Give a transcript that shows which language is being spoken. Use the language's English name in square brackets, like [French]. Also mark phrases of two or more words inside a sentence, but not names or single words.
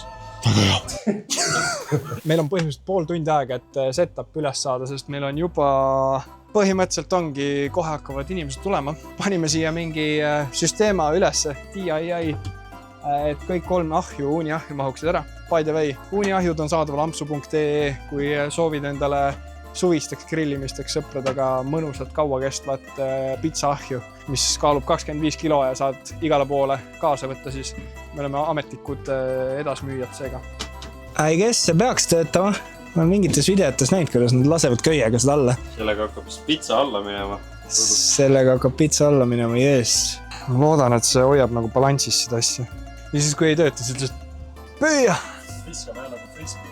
[Estonian] Väga hea. meil on põhimõtteliselt pool tundi aega, et setup üles saada, sest meil on juba põhimõtteliselt ongi, kohe hakkavad inimesed tulema. Panime siia mingi süsteema ülesse, DIY, et kõik 3 ahju, uuniahju mahuksid ära. [English] By the way, [Estonian] uuniahjud on saadaval ampsu.ee, kui soovid endale suvisteks grillimisteks sõpradega mõnusat kaua kestvat pitsaahju, mis kaalub 25 kilo ja saad igale poole kaasa võtta, siis me oleme ametlikud edasmüüjad seega. [English] I guess [Estonian] see peaks töötama. Ma olen mingites videotes näinud, kuidas nad lasevad köiega seda alla. Sellega hakkab pitsa alla minema. Sellega hakkab pitsa alla minema, jees. Ma loodan, et see hoiab nagu balanssis seda asja. Ja siis, kui ei tööta, siis lihtsalt püüa! Viskame nagu frisbee.